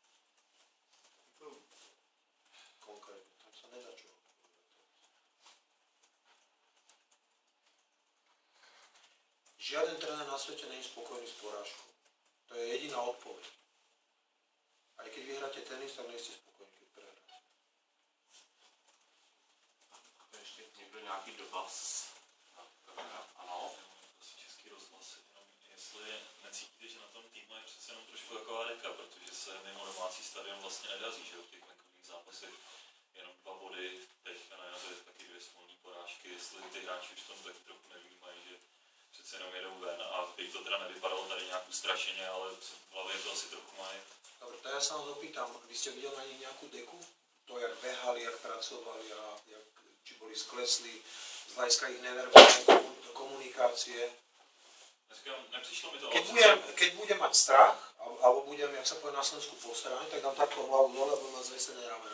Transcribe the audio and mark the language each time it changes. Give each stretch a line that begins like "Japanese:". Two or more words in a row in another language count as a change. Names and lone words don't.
Slovak: Konkrétne, tam sa nedá čo odpovedať. Žiaden tréner na svete nie je spokojný s porážkou. To je jediná odpoveď. Aj keď vyhráte tenis, tak nejste spokojní, keď prehráte.
Czech: A ještě někdo nějaký dotaz? Ano. Český rozhlas, jestli necítíte, že na tom týmu je přece jenom trošku taková deka, protože se mimo domácí stadion vlastně nedaří, že v těch venkovních zápasech jenom 2 body, teďka na jaře taky 2 smolné porážky, jestli ty hráči už v tom taky trochu nevnímají, že přece jenom jedou ven a byť to teda nevypadalo tady nějak ustrašeně, ale v hlavě to asi trochu mají.
Slovak: Dobre, to ja sa vás opýtam, vy ste videli na nich nejakú deku? To, jak behali, jak pracovali a jak, či boli skleslí z hľadiska ich neverbálnej komunikácie.
Czech: Nepřišlo mi to.
Slovak: Keď budem mať strach, alebo budem, jak sa povie na Slovensku, posraný, tak dám takto hlavu dole a budem mať zvesené ramena.